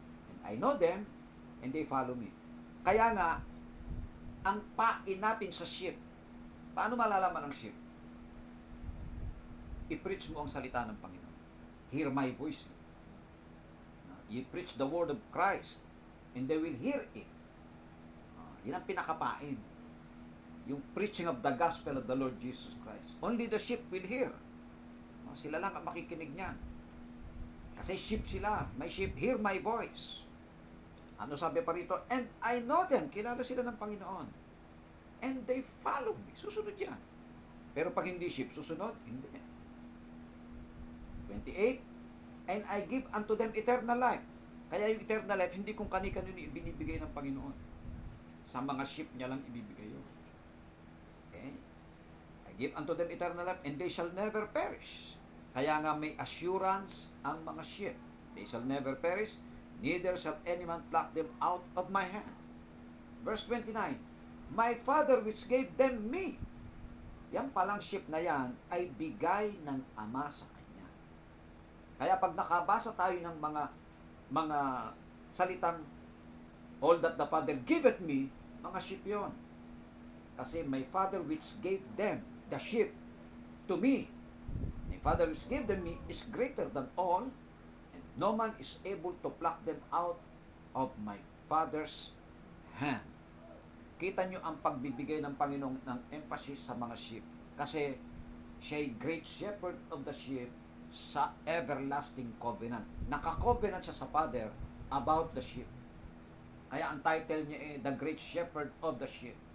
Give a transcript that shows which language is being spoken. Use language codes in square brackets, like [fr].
[en] And I know them, and they follow me. [tl] Kaya nga, ang pain natin sa sheep, paano malalaman ang sheep? I-preach mo ang salita ng Panginoon. [en] Hear my voice. You preach the word of Christ, and they will hear it. [tl] Yan ang pinakapain. [en] Yung preaching of the gospel of the Lord Jesus Christ. Only the sheep will hear. [tl] Sila lang ang makikinig niyan. Kasi sheep sila. [en] My sheep hear my voice. [tl] Ano sabi pa rito? [en] And I know them. [tl] Kilala sila ng Panginoon. [en] And they follow me. [tl] Susunod yan. Pero pag hindi sheep, susunod? Hindi. 28. [en] And I give unto them eternal life. [tl] Kaya yung eternal life, hindi kung kani-kanino ibinibigay ng Panginoon. Sa mga sheep niya lang ibibigay yun. [en] Okay? I give unto them eternal life, and they shall never perish. [tl] Kaya nga may assurance ang mga sheep. [en] They shall never perish, neither shall any man pluck them out of my hand. Verse 29, My Father which gave them me. [tl] Yan palang sheep na yan ay bigay ng Ama sa Kanya. Kaya pag nakabasa tayo ng mga salitang [en] all that the Father giveth me, [tl] mga sheep yon. [en] Kasi my Father which gave them, the sheep, to me, my Father which gave them me is greater than all, and no man is able to pluck them out of my Father's hand. [tl] Kita nyo ang pagbibigay ng Panginoon ng emphasis sa mga sheep. Kasi siya'y [en] great shepherd of the sheep [tl] sa everlasting covenant. Naka-covenant siya sa Father about the sheep. Kaya ang title niya ay The Great Shepherd of the Sheep.